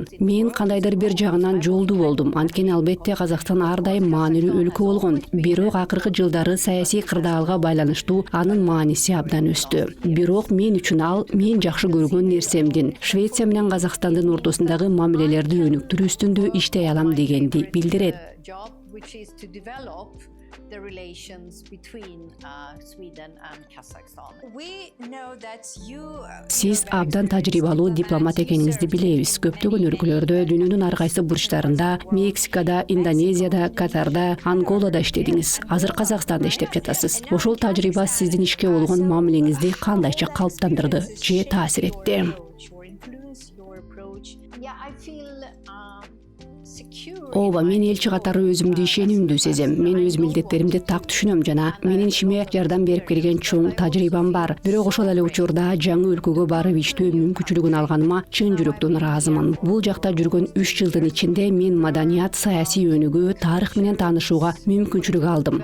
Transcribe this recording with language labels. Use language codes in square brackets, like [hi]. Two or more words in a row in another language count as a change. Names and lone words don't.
[ky] Мен кандайдыр бир жагынан жолду болдум. Анткени албетте Казакстан ар дайым маанилүү өлкө болгон. Бирок акыркы жылдары саясий кырдаалга байланыштуу анын мааниси абдан өстү. Бирок мен үчүн ал мен жакшы көргөн нерсемдин. Швеция менен Казакстандын ортосундагы мамилелерди өнүктүрүү үстүндө иштей алам дегенди билдирет. [en] Job which is to develop the relations between Sweden and Kazakhstan. We know that you [ky] Сиз абдан тажрыйбалуу дипломат экениңизди билебиз. Көптөгөн өлкөлөрдө, дүйнөнүн ар кайсы бурчтарында, Мексикада, Индонезияда, Катарда, Анголада иштедиңиз. Азыр Казакстанда иштеп жатасыз. Ошол тажрыйба сиздин ишке болгон мамилеңизди кандайча калыптандырды же таасир этти? [en] your influence, your approach. Yeah, I feel secure. [ky] Ооба, мен элчи катары өзүмдү ишенимдүү сезем. Мен өз милдеттеримди так түшүнөм жана менин ишиме жардам берип келген чоң тажрыйбам бар. Бирок ошол эле учурда жаңы өлкөгө барып иштөө мүмкүнчүлүгүн алганыма чын жүрөктөн ыраазымын. Бул жакта жүргөн 3 жылдын ичинде мен маданият, саясий өнүгүү, тарых менен таанышууга мүмкүнчүлүк алдым.